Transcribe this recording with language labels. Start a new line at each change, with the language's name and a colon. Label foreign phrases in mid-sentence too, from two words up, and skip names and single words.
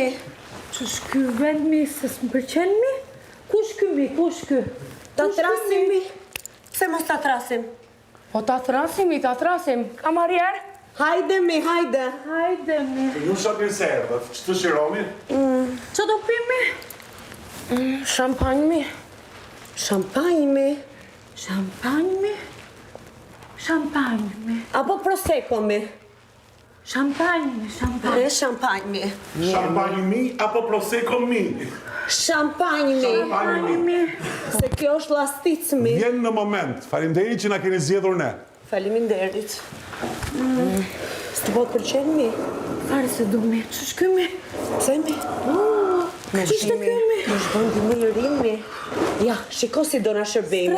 Albanian: Që është ky vend mi, se s'mpëlqen mi? Kush ky mi, kush ky? Ta trasim mi? Pse mos ta trasim? Po ta thrasim. Kamarier? Hajde mi, hajde. Hajde mi. Ju shapin se erdhët, që të shiromi? Që do pimi? Shampanj mi. Shampanj mi. Champagne mi. Apo prosecco mi. Champagne mi. Shampanj mi. Champagne mi apo prosecco mi? Shampanj mi. Champagne mi. Se kjo është lastic mi. Vjen në moment, faleminderit që na keni zgjedhur ne. Faleminderit. S'të po të pëlqen mi? Fare se du mi. Që është ky mi? Pse mi? Qishte ky mi? Në shbondi më i rimi. Ja, shiko si do na shërbejmi.